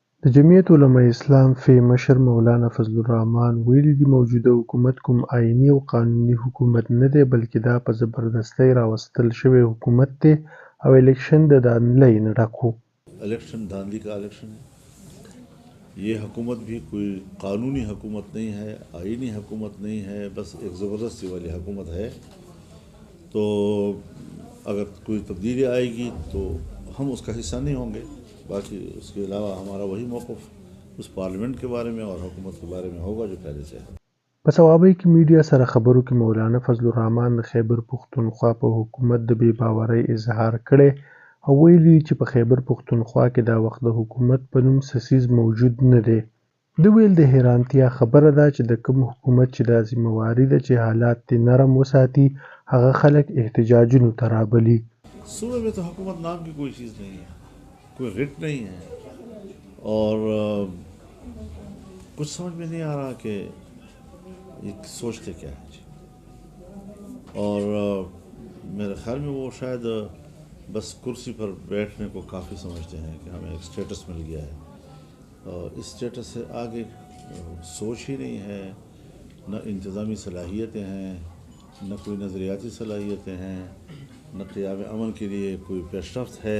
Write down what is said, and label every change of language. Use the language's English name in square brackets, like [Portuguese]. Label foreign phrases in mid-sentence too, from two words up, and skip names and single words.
[Pashto] د جمعیت علماء اسلام فی مشر مولانا فضل الرحمن ویلي دي موجوده حکومت کوم آئیني او قانوني حکومت نه دی بلکې دا په زبردستۍ راوستل شوی حکومت دی او الیکشن د دھاندلی نه ډک و. [Urdu] الیکشن دھاندلی کا الیکشن ہے. یہ حکومت بھی کوئی قانونی حکومت نہیں ہے، آئینی حکومت نہیں ہے، بس ایک زبردستی والی حکومت ہے. تو اگر کوئی تبدیلی آئے گی تو ہم اس کا حصہ نہیں ہوں گے. باقی اس کے علاوہ ہمارا وہی موقف اس پارلیمنٹ کے بارے میں اور حکومت کے بارے میں ہوگا جو پہلے سے ہے. [Pashto] په ثوابۍ کې میډیا سره خبرو کې مولانا فضل الرحمن د خیبر پښتونخوا په حکومت د بې باورۍ اظهار کړی او ویلي چې په خیبر پښتونخوا کې دا وخت د حکومت په نوم څه څیز موجود نه دی. ده ویل د حیرانتیا خبره ده چې د کوم حکومت چې دا ذمهواري ده چې حالات دې نرم وساتي هغه خلک احتجاجونو ته رابلي. [Urdu] صوبے میں تو حکومت نام کی کوئی چیز نہیں ہے، کوئی رٹ نہیں ہے، اور کچھ سمجھ میں نہیں آ رہا کہ یہ سوچتے کیا ہے. اور میرے خیال میں وہ شاید بس کرسی پر بیٹھنے کو کافی سمجھتے ہیں کہ ہمیں ایک سٹیٹس مل گیا ہے، اور اس سٹیٹس سے آگے سوچ ہی نہیں ہے، نہ انتظامی صلاحیتیں ہیں، نہ کوئی نظریاتی صلاحیتیں ہیں، نہ قیام امن کے لیے کوئی پیش رفت ہے.